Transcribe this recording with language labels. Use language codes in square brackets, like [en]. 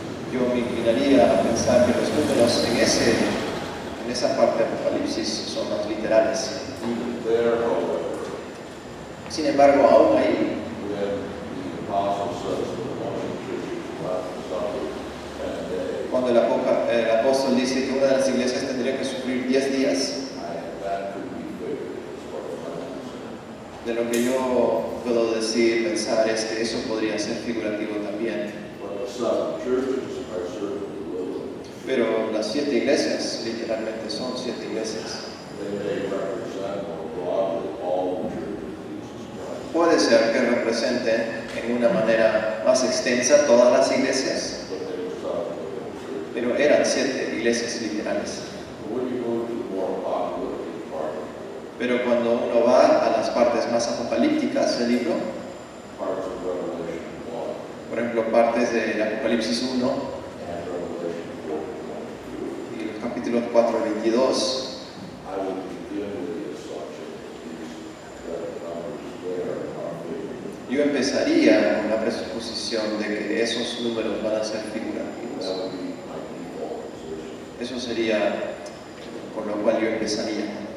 [es] Yo me inclinaría a pensar que los números en esa parte de Apocalipsis son más literales. [en] Even there, however, [es] Sin embargo, aún ahí, [en] when the apostle says that one of the churches will have to suffer 10 days, [es] cuando el apóstol dice que una de las iglesias tendría que sufrir 10 días, [en] that could be figured as far as I'm concerned. [es] de lo que yo puedo decir, pensar, es que eso podría ser figurativo también. [en] But the 7 churches are certainly literal. [es] Pero las 7 iglesias, literalmente son 7 iglesias. [en] They may represent more broadly all the churches of Jesus Christ, [es] Puede ser que representen en una manera más extensa todas las iglesias, [en] but they were 7 literal churches. [es] pero eran 7 iglesias literales. [en] But when you move to the more apocalyptic part, [es] Pero cuando uno va a las partes más apocalípticas del libro, [en] parts of Revelation 1 [es] por ejemplo, partes del Apocalipsis 1 [en] and Revelation 4, [es] y los capítulos 4 al 22, [en] I would begin with the assumption that the numbers there are figurative. [es] yo empezaría con la presuposición de que esos números van a ser figurativos. [en] That would be my default position. [es] Eso sería con lo cual yo empezaría.